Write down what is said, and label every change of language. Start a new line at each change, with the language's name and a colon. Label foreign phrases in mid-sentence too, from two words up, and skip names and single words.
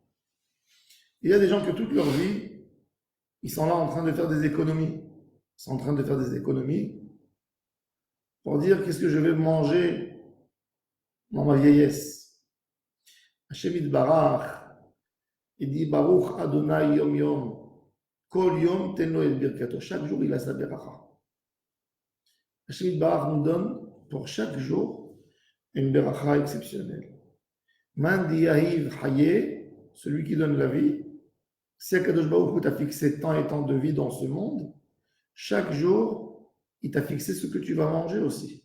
French: Il y a des gens que toute leur vie, ils sont là en train de faire des économies. Ils sont en train de faire des économies pour dire qu'est-ce que je vais manger dans ma vieillesse.
Hebrew: השם יתברך,
French: il dit
Hebrew: ברוך אדוני יום יום, כל יום תן לו אל ברכתו.
French: Chaque jour, il a sa beracha.
Hebrew: השם יתברך
French: nous donne pour chaque jour une beracha exceptionnelle.
Aramaic: מאן די יהיב חיי,
French: celui qui donne la vie. Si
Hebrew: הקדוש ברוך הוא
French: t'a fixé tant et tant de vie dans ce monde, chaque jour, il t'a fixé ce que tu vas manger aussi.